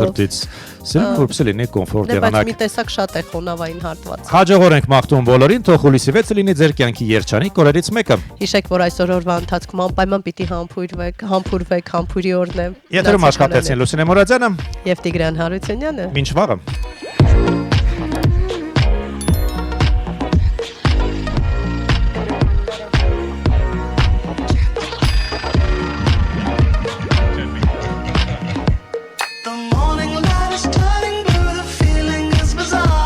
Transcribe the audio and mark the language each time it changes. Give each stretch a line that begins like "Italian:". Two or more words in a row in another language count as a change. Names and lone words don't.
Armenian: սրտից։ Սիրում որպեսզի լինի կոմֆորտ Դե բայց մի եղանակ։ տեսակ շատ է խոնավային հատված։ Հաջողորեն ենք մաղթում բոլորին, թող հուլիսի 6-ը լինի ձեր կյանքի երջանիկ օրերից մեկը։ Հիշեք, որ այսօր օրվա ընթացքում անպայման պիտի համբուրվեք, համբուրի օրն է։ Եթերում աշխատեցին Լուսինե Մուրադյանը, Եվ Տիգրան Հարությունյանը։ մինչ վաղը։
English: The morning light is turning blue, the feeling is bizarre.